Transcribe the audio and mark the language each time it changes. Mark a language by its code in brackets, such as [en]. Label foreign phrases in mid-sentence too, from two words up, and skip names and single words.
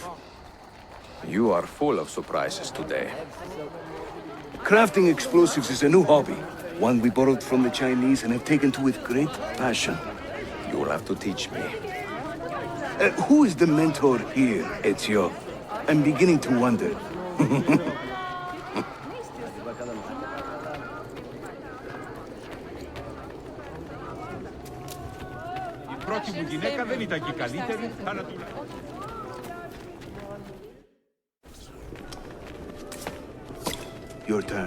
[en] You are full of surprises today. Crafting explosives is a new hobby. One we borrowed from the Chinese and have taken to with great passion. You will have to teach me. Who is the mentor here, Ezio? I'm beginning to wonder. [el] Η πρώτη μου γυναίκα δεν ήταν και καλύτερη, αλλά τουλάχιστον. [en] Your turn.